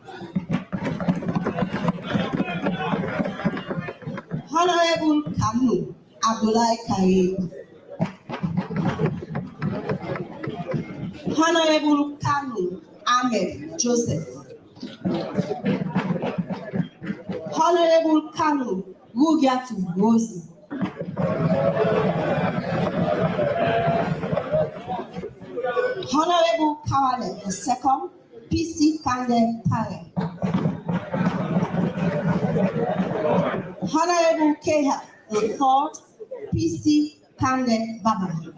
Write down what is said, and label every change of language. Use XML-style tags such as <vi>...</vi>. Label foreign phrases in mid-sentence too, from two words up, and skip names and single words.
<en>Honorable Kanu Abdullah Karim. Honorable Kanu Ahmed Joseph. Honorable Kanu Rugiatu Rosie. Honorable Kawale II, PC Kande Pare. Honorable Keha III, PC Kande Baba.</en>